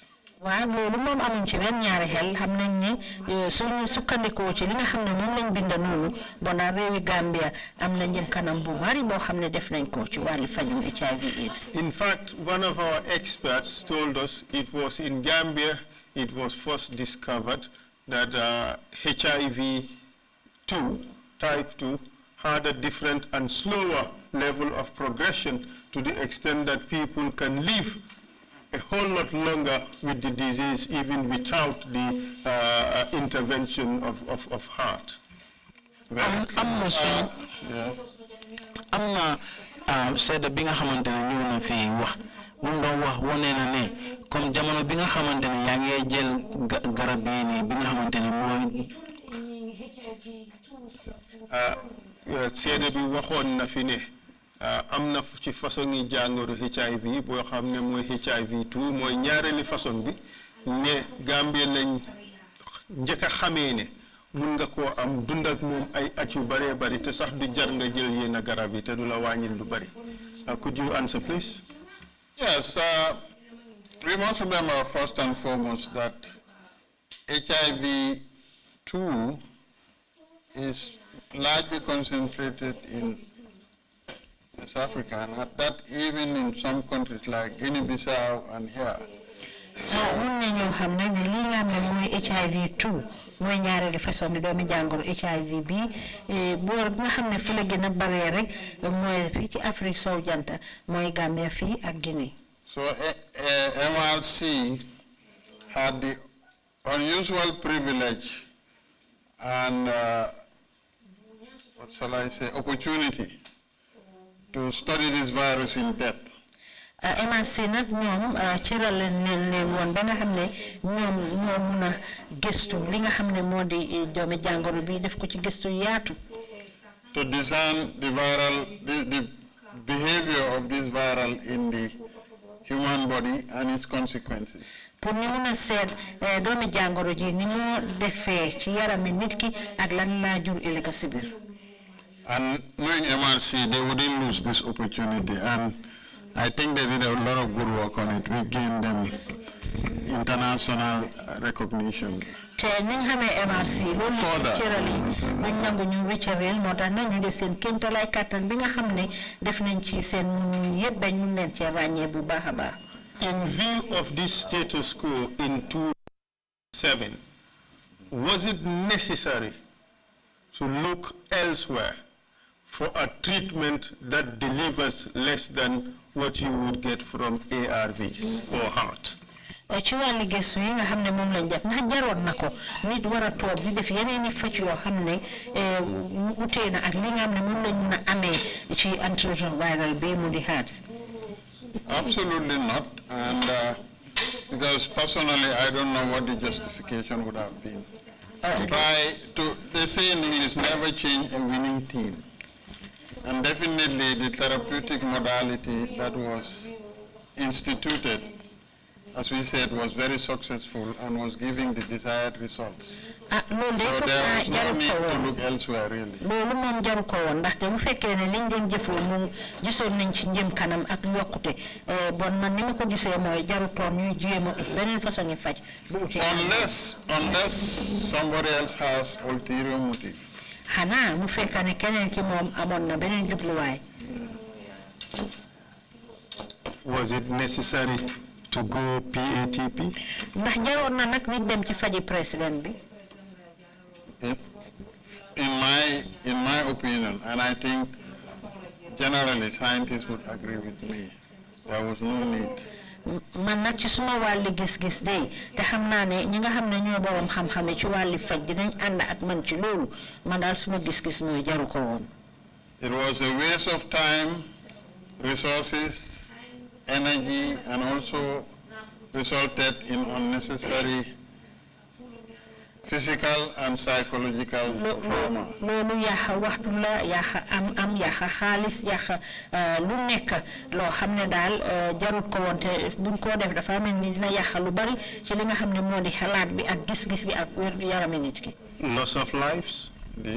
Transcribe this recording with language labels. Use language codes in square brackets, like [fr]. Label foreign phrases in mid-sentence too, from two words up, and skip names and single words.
[wo] Waa loolu moom amuñ ci benn ñaari xel xam nañ ne suñu sukkandikoo ci li nga xam ne moom lañ bind noonu bon réewi Gambia am na njëm kanam bu bari boo xam ne def nañ ko ci wàllu fajum HIV/AIDS. [en] In fact, one of our experts told us it was in Gambia it was first discovered that HIV-2, type 2, had a different and slower level of progression to the extent that people can live a whole lot longer with the disease even without the intervention of heart. [wo] Seede bi nga xamante ne ñëw na fii wax mun nga wax wane na ne comme jamono bi nga xamante ne yaa ngi jël garab yi nii bi nga xamante ne mooy seede bi waxoon na fi ne am na ci façon yi jàngoro HIV boo xam ne mooy HIV-2 mooy ñaareeli façon bi ne Gambie lañ njëkk a xamee ne mun nga koo am dund ak moom ay at yu bëree bëri te sax du jar nga jël yenn garab yi te du la wàññil lu bëri. [en] Could you answer, please? Yes, we must remember first and foremost that HIV-2 is largely concentrated in West Africa, and that even in some countries like Guinea-Bissau and here. [wo] Mun nañoo xam ne li nga xam ne mooy HIV-2 mooy ñaareelu façon bi doomi jàngoro HIV bi boor nga xam ne fu la gën a baree rek mooy fii ci Afrique sowu jant mooy Gambia fii ak Guinée. [en] So MRC had the unusual privilege and what shall I say, opportunity to study this virus in depth. [wo] MRC nag ñoom cëral leen woon ba nga xam ne ñoom ñoo mun a gëstu li nga xam ne moo di doomi jàngoro bi def ko ci gëstu yaatu. [en] To discern the behavior of this viral in the human body and its consequences. [wo] Pour ñu mun a seet doomi jàngoro ji ni moo defee ci yarami nit ki ak lan laa jur ëllëg si biir. [en] And knowing MRC, they wouldn't lose this opportunity, and I think they did a lot of good work on it. We gained them international recognition. [wo] Te ñu xamee MRC loolu cërali ñu nangu ñu wéccareel moo tax nañu def seen kéemtalaay kàttan bi nga xam ne def nañ ci seen yëpp dañ mun leen cee ràññee bu baax a baax. [en] In view of this status quo in 2007, was it necessary to look elsewhere for a treatment that delivers less than what you would get from ARVs or heart? [wo] Ci wàllu gëstu yi nga xam ne moom lañ def ndax jaroon na ko nit war a toog di def yeneen i faj yoo xam ne utee na ak li nga xam ne moom lañ mun a amee ci antiretroviral bi mu di heart. [en] Absolutely not, and because personally I don't know what the justification would have been. They say in English, never change a winning team. And definitely the therapeutic modality that was instituted, as we said, was very successful and was giving the desired results. So there was no need to look elsewhere, really. [wo] Loolu moom jaru ko woon ndaxte bu fekkee ne liñ doon jëfoo moom gisoon nañ ci njëm kanam ak yokkute bon man ni ma ko gisee mooy jaru toon ñuy jéem a beneen façon faj bu utee. [en] Unless somebody else has ulterior motive. [wo] Xanaa mu fekka ne keneen ki moom amoon na beneen jubluwaay. [en] Was it necessary to go PATP? [wo] Ndax jaroon na nag nit dem ci faji président bi. [en] In my opinion, and I think generally scientists would agree with me, there was no need. [wo] Man nag ci suma wàlli gis-gis day te xam naa ne ñi nga xam ne ñoo borom xam-xame ci wàlli faj dinañ ànd ak man ci loolu man daal suma gis-gis mooy jaru ko woon. [en] It was a waste of time, resources, energy, and also resulted in unnecessary physical and psychological trauma. [wo] Lolu yaxa waxtu la yaxa am yaxa xaalis yaxa lu nekk loo xam ne daal jarut ko wonte buñ ko def dafa mel ni dina yaxa lu bari ci li nga xam ne moo di xalaat bi ak gis-gis gi ak wér yarami nit ki. [en] Loss of lives. Indeed.